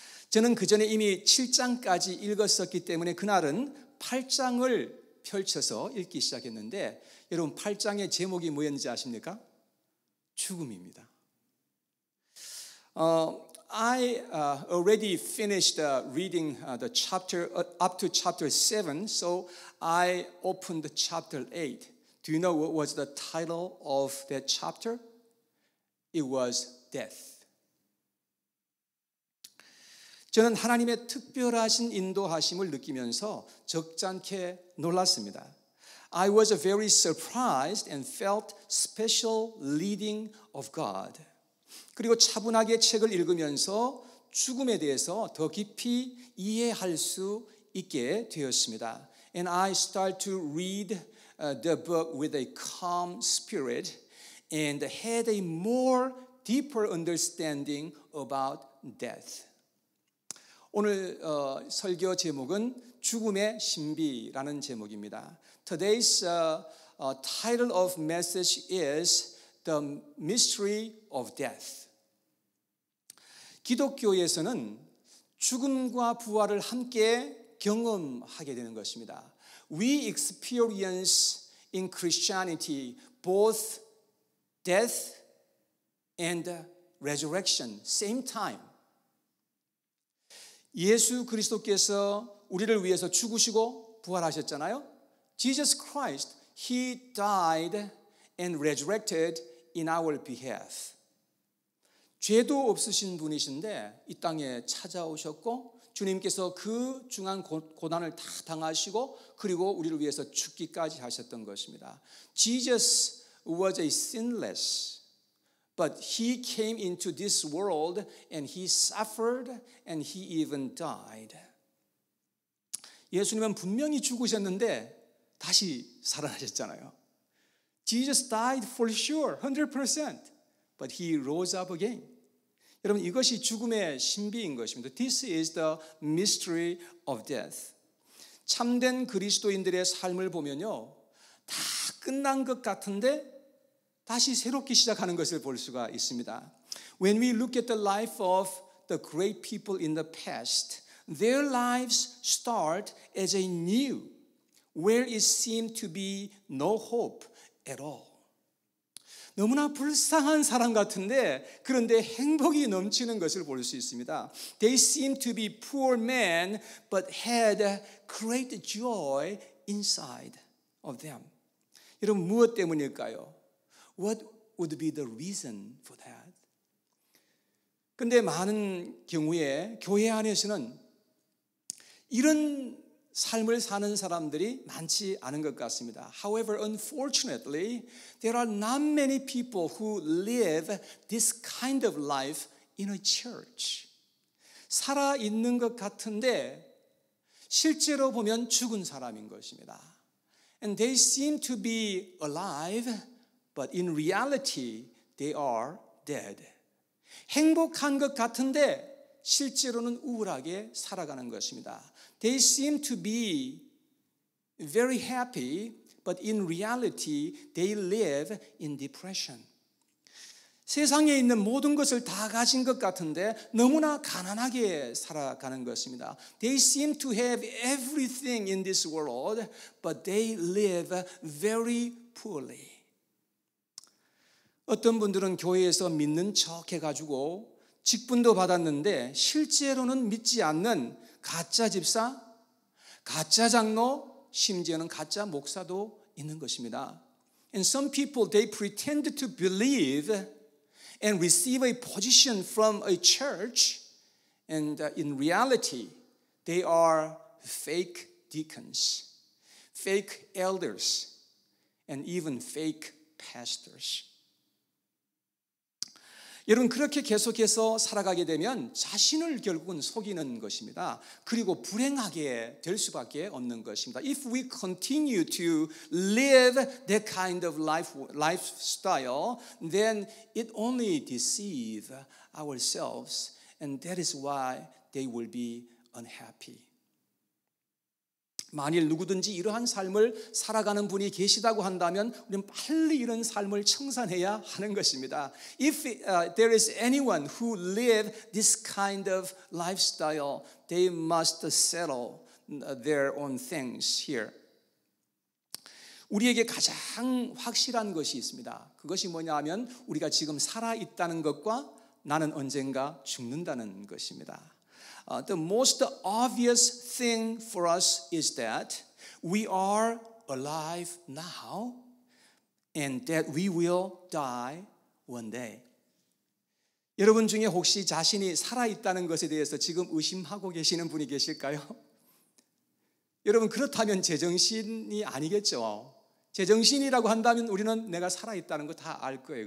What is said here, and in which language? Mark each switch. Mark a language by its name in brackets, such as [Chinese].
[Korean] 저는 그 전에 이미 7장까지 읽었었기 때문에 그날은 8장을 펼쳐서 읽기 시작했는데 여러분 8장의 제목이 뭐였는지 아십니까? 죽음입니다. [English] I already finished reading the chapter up to chapter 7, so I opened chapter 8. Do you know what was the title of that chapter? It was death. [Korean] 저는 하나님의 특별하신 인도하심을 느끼면서 적잖게 놀랐습니다. [English] I was very surprised and felt special leading of God. [Korean] 그리고 차분하게 책을 읽으면서 죽음에 대해서 더 깊이 이해할 수 있게 되었습니다. [English] And I start to read the book with a calm spirit and had a more deeper understanding about death. [Korean] 오늘 설교 제목은 죽음의 신비라는 제목입니다. [English] Today's title of message is The Mystery of Death. [Korean] 기독교에서는 죽음과 부활을 함께 경험하게 되는 것입니다. [English] We experience in Christianity both death and resurrection, same time. [Korean] 예수 그리스도께서 우리를 위해서 죽으시고 부활하셨잖아요. [English] Jesus Christ, He died and resurrected in our behalf. [Korean] 죄도 없으신 분이신데 이 땅에 찾아오셨고 주님께서 그 중한 고난을 다 당하시고 그리고 우리를 위해서 죽기까지 하셨던 것입니다. [English] Jesus was a sinless, but He came into this world and He suffered and He even died. [Korean] 예수님은 분명히 죽으셨는데 다시 살아나셨잖아요. [English] Jesus died for sure, 100%, but He rose up again. [Korean] 여러분 이것이 죽음의 신비인 것입니다. [English] This is the mystery of death. [Korean] 참된 그리스도인들의 삶을 보면요. 다 끝난 것 같은데 다시 새롭게 시작하는 것을 볼 수가 있습니다. [English] When we look at the life of the great people in the past, their lives start as a new, where it seemed to be no hope at all. [Korean] 너무나 불쌍한 사람 같은데 그런데 행복이 넘치는 것을 볼 수 있습니다. [English] They seemed to be poor men, but had great joy inside of them. [Korean] 여러분 무엇 때문일까요? [English] What would be the reason for that? [Korean] 근데 많은 경우에 교회 안에서는 이런 삶을 사는 사람들이 많지 않은 것 같습니다. [English] However, unfortunately, there are not many people who live this kind of life in a church. [Korean] 살아 있는 것 같은데 실제로 보면 죽은 사람인 것입니다. [English] And they seem to be alive, but in reality, they are dead. [Korean] 행복한 것 같은데 실제로는 우울하게 살아가는 것입니다. [English] They seem to be very happy, but in reality, they live in depression. [Korean] 세상에 있는 모든 것을 다 가진 것 같은데 너무나 가난하게 살아가는 것입니다. [English] They seem to have everything in this world, but they live very poorly. [Korean] 어떤 분들은 교회에서 믿는 척 해가지고 직분도 받았는데 실제로는 믿지 않는 가짜 집사, 가짜 장로, 심지어는 가짜 목사도 있는 것입니다. [English] And some people, they pretend to believe and receive a position from a church, and in reality, they are fake deacons, fake elders, and even fake pastors. [Korean] 여러분 그렇게 계속해서 살아가게 되면 자신을 결국은 속이는 것입니다. 그리고 불행하게 될 수밖에 없는 것입니다. [English] If we continue to live that kind of lifestyle, then it only deceives ourselves, and that is why they will be unhappy. [Korean] 만일 누구든지 이러한 삶을 살아가는 분이 계시다고 한다면 우리는 빨리 이런 삶을 청산해야 하는 것입니다. [English] If there is anyone who live this kind of lifestyle, they must settle their own things here. [Korean] 우리에게 가장 확실한 것이 있습니다. 그것이 뭐냐 하면 우리가 지금 살아있다는 것과 나는 언젠가 죽는다는 것입니다. [English] The most obvious thing for us is that we are alive now and that we will die one day. [Korean] 여러분 중에 혹시 자신이 살아있다는 것에 대해서 지금 의심하고 계시는 분이 계실까요? 여러분 그렇다면 제정신이 아니겠죠. 제정신이라고 한다면 우리는 내가 살아있다는 거 다 알 거예요.